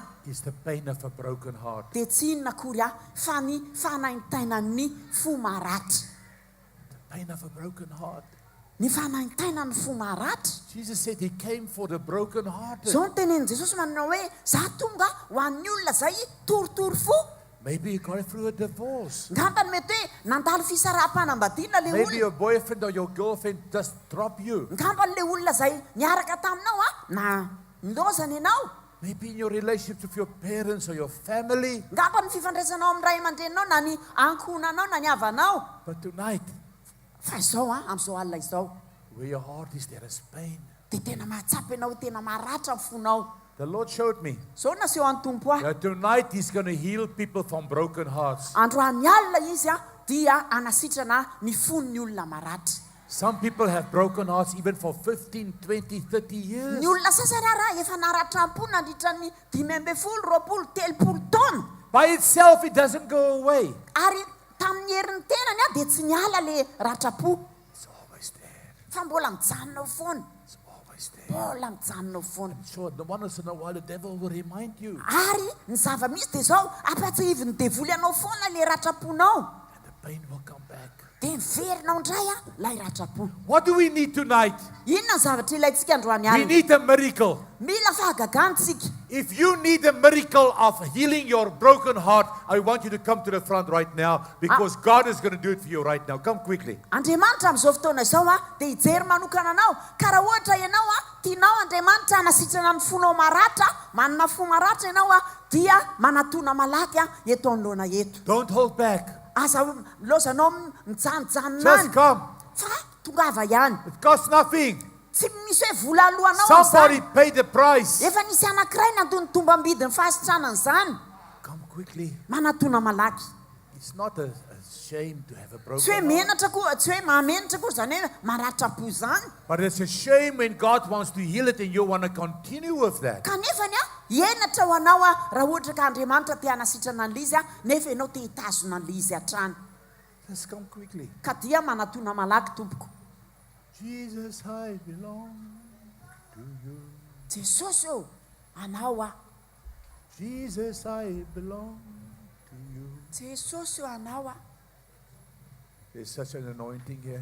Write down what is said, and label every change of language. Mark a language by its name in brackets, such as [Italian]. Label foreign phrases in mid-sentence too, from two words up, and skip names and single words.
[English] It's the pain of a broken heart. [Malagasy] dia tsy inona kory fa ny fanaintainan'ny fo maratra [English] Pain of a broken heart. [Malagasy] ny fanaintainan'ny fo maratra [English] Jesus said he came for the broken hearted. [Malagasy] zao ny tenenin' jesosy manao hoe za tonga ho an'ny olona zay toritory fo [English] Maybe you got through a divorce. [Malagasy] ngambany mety hoe nandalo fisaraha-panambadiana le [English] Maybe olona your boyfriend or your girlfriend just dropped you. [Malagasy] ngambany le olona zay niaraka taminao na nilozana ianao [English] Maybe in your relationships with your parents or your family. [Malagasy] ngamba ny fifandraisanao amin'ny ray aman-drenao na ny ankohonanao na ny havanao [English] But tonight, [Malagasy] fa izao amin'izao alina izao [English] where your heart is, there is pain. [Malagasy] dia tena mahatsapy ianao tena maratra ny fonao [English] The Lord showed me [Malagasy] zao naseho an'ny tompo ahy [English] that tonight he's going to heal people from broken hearts. [Malagasy] androany alina izy dia anasitrana ny fon'ny olona maratra [English] Some people have broken hearts even for 15, 20, 30 years. [Malagasy] ny olona sasany ara efa naratram-po nandritra ny 5 taona [English] By itself, it doesn't go away. [Malagasy] ary tamin'ny herin'ny tenany dia tsy niala le ratrapo [English] It's always there. [Malagasy] fa mbola mijanonao foana [English] It's always there. [Malagasy] mbola mijanonao foana [English] So the once in a while, the devil will remind you. [Malagasy] ary ny zava-misy dia zao apatsihiviny devoly anao foana le ratraponao [English] And the pain will come back. [Malagasy] dia miverinao indray lay ratrapo [English] What do we need tonight? [Malagasy] inona ny zavatra ilayntsika androany [English] We alina need a miracle. [Malagasy] mila fahagagantsika [English] If you need a miracle of healing your broken heart, I want you to come to the front right now because God is going to do it for you right now. Come quickly. [Malagasy] andriamanitra amin'izao fotoana izao dia hijery manokana anao ka raha ohatra ianao tianao andriamanitra hanasitrana ny fonao maratra manana fo maratra ianao dia manatona malaky eto anoloana eto [English] Don't hold back. [Malagasy] aza lozanao mijanonjanona [English] Just any come. [Malagasy] fa tongava ihany [English] It costs nothing. [Malagasy] tsy misy hoe vola alohanao [English] Somebody am'izany paid the price. [Malagasy] efa nisy anankiray nandony tombam-bidiny fahasitranana izany [English] Come quickly. [Malagasy] manatona malaky [English] It's not a shame to have a broken [Malagasy] tsy hoe heart. menatra koa tsy hoe mahamenatra koa zany hoe maratrapo zany [English] But it's a shame when God wants to heal it and you want to continue with that. [Malagasy] kanefany enatra ho anao raha ohatra ka andriamanitra te hanasitrana an'le izy nefa ianao te hitazona an'le izy hatrany [English] Just come quickly. [Malagasy] ka dia manatona malaky tompoko [English] Jesus, I belong to you. [Malagasy] jesosy eo anao [English] Jesus, I belong to you. [Malagasy] jesosy eo anao [English] There's such an anointing here.